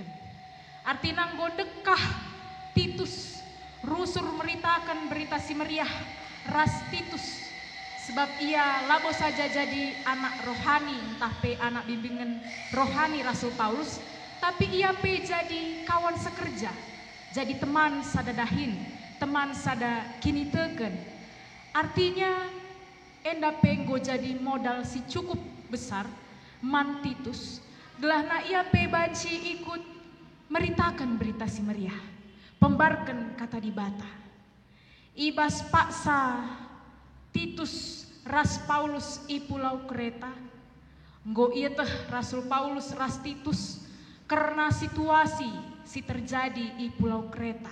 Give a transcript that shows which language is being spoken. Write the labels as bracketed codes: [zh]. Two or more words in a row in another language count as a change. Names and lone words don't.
[btx] Artinya nggo dekah Titus rusur meritakan berita si meriah ras Titus sebab ia labo saja jadi anak rohani entah pe anak bimbingan rohani Rasul Paulus, tapi ia pe jadi kawan sekerja. Jadi teman sadadahin, teman sada kini teken. Artinya enda penggo jadi modal si [id] cukup besar [btx] man Titus. Gelahna ia pe banci ikut meritakan berita si meriah, pembarkan kata di bata. Ibas paksa Titus ras Paulus i pulau Kreta. Nggo iya teh Rasul Paulus ras Titus karena situasi si terjadi di pulau Kreta.